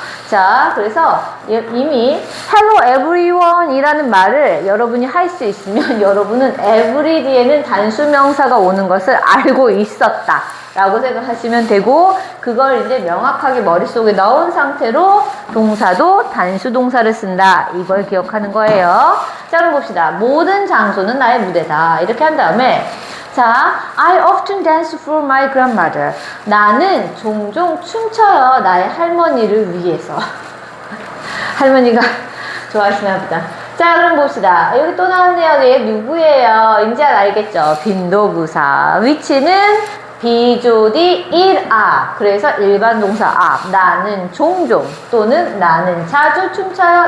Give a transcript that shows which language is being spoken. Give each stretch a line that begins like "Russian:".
Korean: 자, 그래서 이미 hello everyone 이라는 말을 여러분이 할 수 있으면 여러분은 every 뒤에는 단수명사가 오는 것을 알고 있었다. 라고 생각하시면 되고 그걸 이제 명확하게 머릿속에 넣은 상태로 동사도 단수 동사를 쓴다. 이걸 기억하는 거예요. 자, 그럼 봅시다. 모든 장소는 나의 무대다. 이렇게 한 다음에 자,
English: I often dance for my grandmother.
Korean: 나는 종종 춤춰요. 나의 할머니를 위해서. 할머니가 좋아하시나 보다. 자, 그럼 봅시다. 여기 또 나왔네요. 얘 누구예요? 이제 알겠죠? 빈도부사. 위치는 비조디 1아. 그래서 일반 동사 앞. 나는 종종 또는 나는 자주 춤춰요.